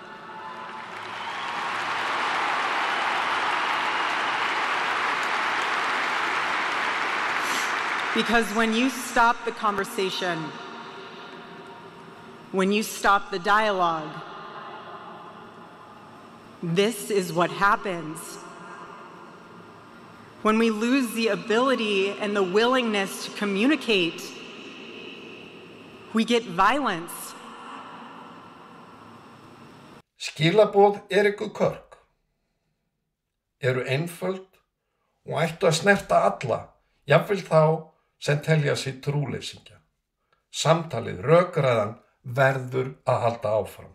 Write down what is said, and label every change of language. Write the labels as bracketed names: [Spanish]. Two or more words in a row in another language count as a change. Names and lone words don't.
[English] Because when you stop the conversation, when you stop the dialogue, this is what happens. When we lose the ability and the willingness to communicate, we get violence. [Icelandic] Skilaboð Eriku Kirk eru einföld og ættu að snerta alla, jafnvel þá sem telja sig trúleysingja. Samtalið, rökræðan verður að halda áfram.